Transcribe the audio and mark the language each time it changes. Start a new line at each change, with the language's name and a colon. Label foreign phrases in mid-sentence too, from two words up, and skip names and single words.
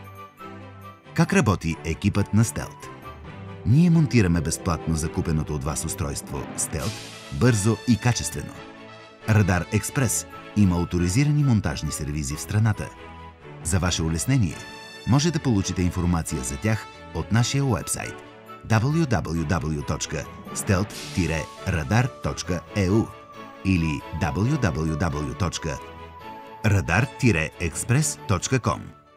Bulgarian: Как работи екипът на Stealth? Ние монтираме безплатно закупеното от вас устройство Stealth бързо и качествено. Радар Експрес има оторизирани монтажни сервизи в страната. За ваше улеснение може да получите информация за тях от нашия уебсайт www.stealth-radar.eu или www.radar-express.com.